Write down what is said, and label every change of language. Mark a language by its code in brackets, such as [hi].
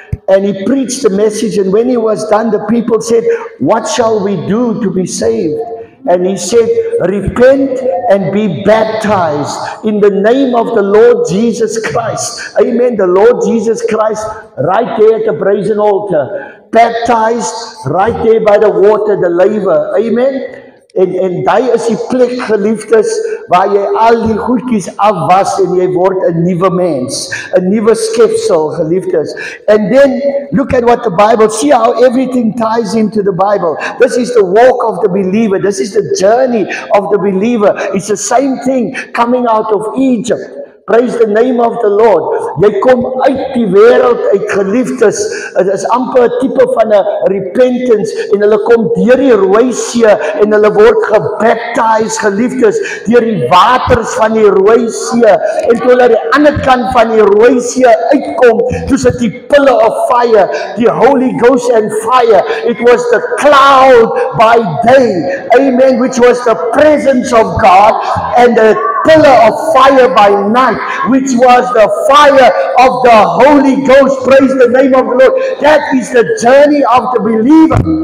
[en] And he preached the message, and when he was done, the people said, what shall we do to be saved? And he said, repent and be baptized in the name of the Lord Jesus Christ. Amen. The Lord Jesus Christ, right there at the brazen altar, baptized right there by the water, the laver. Amen. [af] En daai is die plek, geliefdes, waar jy al die goedjies afwas en jy word 'n nuwe mens, 'n nuwe skepsel, geliefdes. [en] And then look at what the Bible, see how everything ties into the Bible. This is the walk of the believer. This is the journey of the believer. It's the same thing coming out of Egypt. Praise the name of the Lord. [af] Jy kom uit die wêreld uit, geliefdes. Dit is amper 'n tipe van 'n repentance en hulle kom deur die Rooi See en hulle word gebaptized, geliefdes, deur die waters van die Rooi See. En toe hulle aan die ander kant van die Rooi See uitkom, toe sit die [en] pillar of fire, [af] die [en] Holy Ghost and fire. It was the cloud by day, amen, which was the presence of God, and the pillar of fire by night, which was the fire of the Holy Ghost. Praise the name of the Lord. That is the journey of the believer.